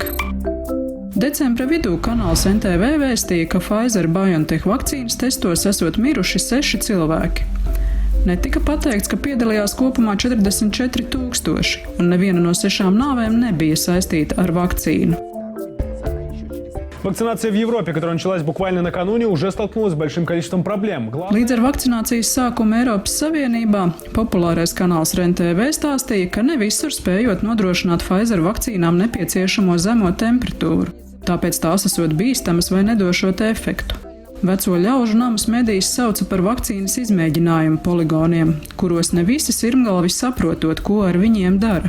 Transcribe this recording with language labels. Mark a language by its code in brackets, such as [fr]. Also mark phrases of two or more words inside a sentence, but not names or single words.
[lv] Decembra vidū kanāls NTV vēstīja, ka Pfizer-BioNTech vakcīnas testos esot miruši 6 cilvēki. Netika pateikts, ka piedalījās kopumā 44 000, un neviena no 6 nāvēm nebija saistīta ar vakcīnu. [ru] Вакцинация в Европе, которая началась буквально накануне, уже столкнулась с большим количеством проблем. [lv] Līdz ar vakcinācijas sākumu Eiropas Savienībā populārais kanāls REN-TV stāstīja, ka ne visur spējot nodrošināt Pfizer vakcīnām nepieciešamo zemo temperatūru, tāpēc tās esot bīstamas vai nedošot efektu. Veco ļaužu namus medijas sauca par vakcīnas izmēģinājumu poligoniem, kuros ne visi sirmgalvi saprotot, ko ar viņiem dara.